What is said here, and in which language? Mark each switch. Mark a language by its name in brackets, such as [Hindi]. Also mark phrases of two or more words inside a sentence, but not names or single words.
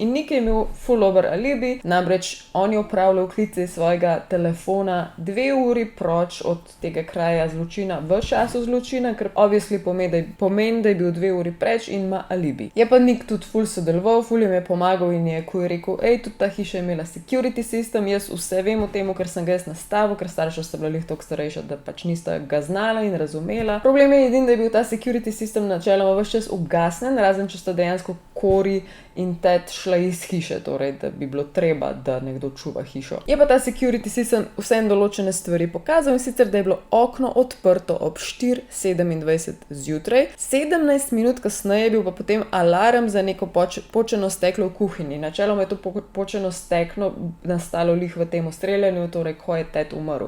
[Slovenian] In Nik je imel full over alibi, namreč on je upravljal klice iz svojega telefona 2 uri proč od tega kraja zločina v času zločina, ker obviously pomeni, da je bil 2 uri preč in ima alibi. Je pa Nik tudi full sodeloval, full jim je pomagal in je rekel, tudi ta hiša je imela [English] security system, [Slovenian] jaz vse vem o tem, ker sem ga jaz nastavil, ker starša sta bila toliko starejša, da pač nista ga znala in razumela. Problem je edin, da je bil ta [English] security system [Slovenian] načeloma ves čas ugasnen, razen če sta dejansko Corey in Ted šla iz hiše, torej da bi bilo treba, da nekdo čuva hišo. Je pa ta [English] security system [Slovenian] vsem določene stvari pokazal in sicer, da je bilo okno odprto ob 4:27 zjutraj, 17 minut kasneje je bil pa potem alarm za neko počeno steklo v kuhinji. Načeloma je to počeno steklo nastalo lih v tem streljanju, torej ko je Ted umrl.